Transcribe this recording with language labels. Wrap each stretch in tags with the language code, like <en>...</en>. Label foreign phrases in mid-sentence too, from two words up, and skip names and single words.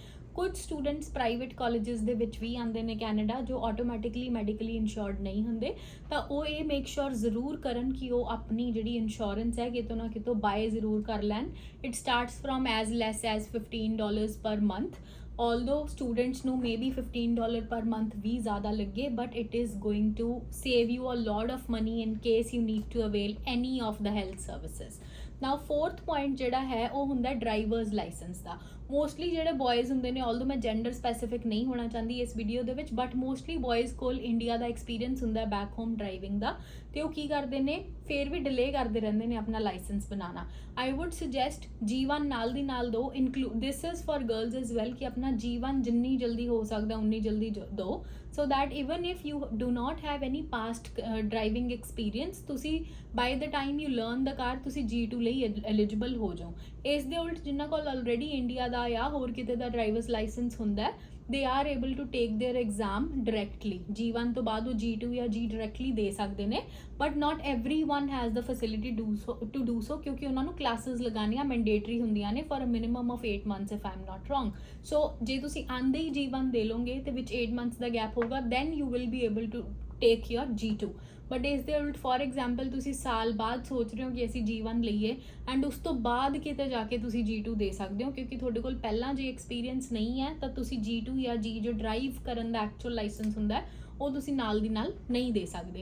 <pa>ਕੁਝ ਸਟੂਡੈਂਟਸ ਪ੍ਰਾਈਵੇਟ ਕਾਲਜਸ ਦੇ ਵਿੱਚ ਵੀ ਆਉਂਦੇ ਨੇ ਕੈਨੇਡਾ ਜੋ</pa> <en>automatically medically insured</en> <pa>ਨਹੀਂ ਹੁੰਦੇ, ਤਾਂ ਉਹ ਇਹ</pa> <en>make sure</en> <pa>ਜ਼ਰੂਰ ਕਰਨ ਕਿ ਉਹ ਆਪਣੀ ਜਿਹੜੀ ਇੰਸ਼ੋਰੈਂਸ ਹੈ ਕਿਤੋਂ ਨਾ ਕਿਤੋਂ ਬਾਏ ਜ਼ਰੂਰ ਕਰ ਲੈਣ।</pa> <en>it starts from as less as $15 per month. although students ਨੂੰ maybe $15 per month</en> <pa>ਵੀ ਜ਼ਿਆਦਾ ਲੱਗੇ</pa> <en>but it is going to save you a lot of money in case you need to avail any of the health services. Now fourth point</en> <pa>ਜਿਹੜਾ ਹੈ ਉਹ ਹੁੰਦਾ</pa> <en>drivers license</en> <pa>ਦਾ। ਮੋਸਟਲੀ ਜਿਹੜੇ ਬॉयਜ਼ ਹੁੰਦੇ ਨੇ, ਆਲਦੋ ਮੈਂ</pa> <en>gender specific</en> <pa>ਨਹੀਂ ਹੋਣਾ ਚਾਹੁੰਦੀ ਇਸ ਵੀਡੀਓ ਦੇ ਵਿੱਚ,</pa> <en>but mostly boys</en> <pa>ਕੋਲ ਇੰਡੀਆ ਦਾ ਐਕਸਪੀਰੀਅੰਸ ਹੁੰਦਾ</pa> <en>back home driving</en> <pa>ਦਾ, ਤੇ ਉਹ ਕੀ ਕਰਦੇ ਨੇ ਫਿਰ ਵੀ ਡਿਲੇ ਕਰਦੇ ਰਹਿੰਦੇ ਨੇ ਆਪਣਾ ਲਾਇਸੈਂਸ ਬਣਾਉਣਾ।</pa> <en>I would suggest</en> <pa>G1 ਨਾਲ ਦੀ ਨਾਲ ਦੋ,</pa> <en>this is for girls as well</en> <pa>ਕਿ ਆਪਣਾ G1 ਜਿੰਨੀ ਜਲਦੀ ਹੋ ਸਕਦਾ ਉਨੀ ਜਲਦੀ ਦੋ,</pa> <en>so that even if you do not have any past driving experience ਤੁਸੀਂ by the time you learn the car</en> <pa>ਤੁਸੀਂ G2 ਲਈ eligible ਹੋ ਜਾਓ। ਇਸ ਦੇ ਉਲਟ ਜਿਨ੍ਹਾਂ ਕੋਲ ਆਲਰੇਡੀ ਇੰਡੀਆ ਦਾ ਜਾਂ ਹੋਰ ਕਿਤੇ ਦਾ</pa> <en>drivers license</en> <pa>ਹੁੰਦਾ</pa> <en>they are able to take their exam directly.</en> <pa>G1 ਤੋਂ ਬਾਅਦ ਉਹ G2 ਜਾਂ G directly ਦੇ ਸਕਦੇ ਨੇ,</pa> <en>but not everyone has the facility to do so</en> <pa>ਕਿਉਂਕਿ ਉਹਨਾਂ ਨੂੰ classes ਲਗਾਉਣੀਆਂ mandatory ਹੁੰਦੀਆਂ ਨੇ</pa> <en>for a minimum of 8 months if I'm not wrong.</en> <pa>So ਜੇ ਤੁਸੀਂ ਆਂਦੇ ਹੀ G1 ਦੇ ਲੋਗੇ ਤੇ ਵਿੱਚ 8 months ਦਾ gap ਹੋਗਾ,</pa> <en>then you will be able to take your G2.</en> <pa>ਬਟ ਇਸ ਦੇ ਉਲਟ</pa> <en>for example</en> <pa>ਤੁਸੀਂ ਸਾਲ ਬਾਅਦ ਸੋਚ ਰਹੇ ਹੋ ਕਿ ਅਸੀਂ G1 ਲਈਏ ਐਂਡ ਉਸ ਤੋਂ ਬਾਅਦ ਕਿਤੇ ਜਾ ਕੇ ਤੁਸੀਂ G2 ਦੇ ਸਕਦੇ ਹੋ, ਕਿਉਂਕਿ ਤੁਹਾਡੇ ਕੋਲ ਪਹਿਲਾਂ ਜੇ ਐਕਸਪੀਰੀਅੰਸ ਨਹੀਂ ਹੈ ਤਾਂ ਤੁਸੀਂ G2 ਜਾਂ G ਜੋ ਡਰਾਈਵ ਕਰਨ ਦਾ</pa> <en>actual license</en> <pa>ਹੁੰਦਾ ਉਹ ਤੁਸੀਂ ਨਾਲ ਦੀ ਨਾਲ ਨਹੀਂ ਦੇ ਸਕਦੇ.</pa>